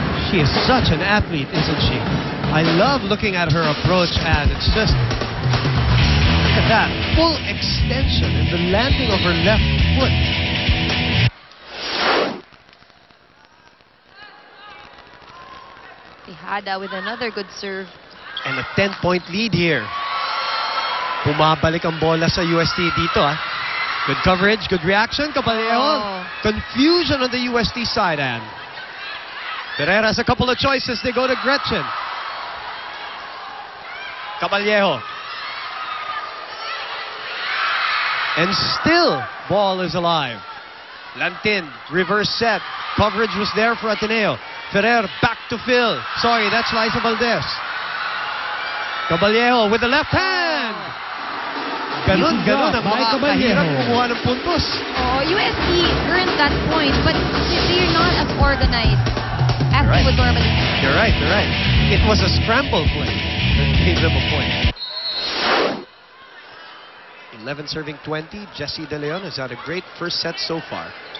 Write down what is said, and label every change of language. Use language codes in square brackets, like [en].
[en] She is such an athlete, isn't she? I love looking at her approach, and it's just... Look at that. Full extension in the landing of her left foot. Tejada with another good serve. And a 10-point lead here. [tl] Bumabalik ang bola sa UST dito, ah. [en] Good coverage, good reaction, Caballejo. Oh. Confusion on the UST side, and Ferreira has a couple of choices. They go to Gretchen. Caballejo. And still, ball is alive. Lantin, reverse set. Coverage was there for Ateneo. Ferrer back to Phil. Sorry, that's Liza Valdez. Caballejo with the left hand. [tl] Ganun ang makakahirap kumuha ng puntos. [en] Oh, UST earned that point, but they're not as organized as they would normally be. You're right. It was a scramble play that gave them a point. 11 serving 20. Jessie De Leon has had a great first set so far.